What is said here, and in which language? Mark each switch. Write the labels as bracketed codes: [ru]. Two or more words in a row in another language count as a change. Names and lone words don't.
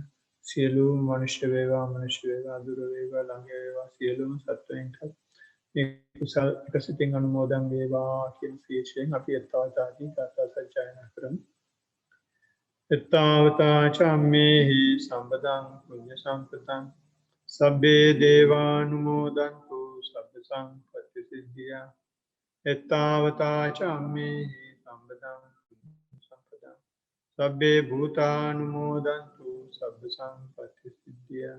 [si] සියලුම මනුෂ්‍ය වේවා දුර වේවා ළඟ වේවා සියලුම සත්වයින්ට කුසල් එකසිතින් අනුමෝදන් වේවා කියන ශීර්ෂයෙන් අපි යථාර්ථාදී ගාථා සජ්ජායනා කරමු. [pi] එත්තාවතා චම්මේහි සම්පදං පුඤ්ඤ සම්පතං සබ්බේ දේවානුමෝදන්තු සබ්බ සංපත්ති සිද්ධියා. එත්තාවතා චම්මේහි සම්පදං පුඤ්ඤ සම්පතං සබ්බේ භූතානුමෝදන්තු සබ්බ සංපත්ති සිද්ධියා.